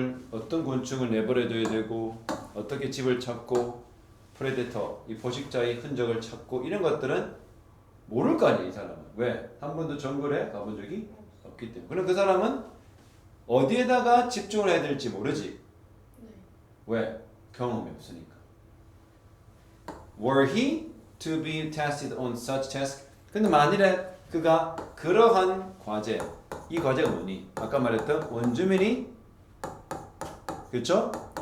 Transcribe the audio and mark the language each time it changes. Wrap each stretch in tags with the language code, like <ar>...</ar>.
<ko>어떤 곤충을 내버려둬야 되고 어떻게 집을 찾고 프레데터, 이 포식자의 흔적을 찾고 이런 것들은 모를 거 아니야 이 사람은. 왜? 한 번도 정글에 가본 적이 없기 때문에. 그럼 그 사람은 어디에다가 집중을 해야 될지 모르지. 왜? 경험이 없으니까.</ko> <en>Were he to be tested on such task?</en> <ko>근데 만일에 그가 그러한 과제, 이 과제가 뭐니? 아까 말했던 원주민이 그렇죠?</ko>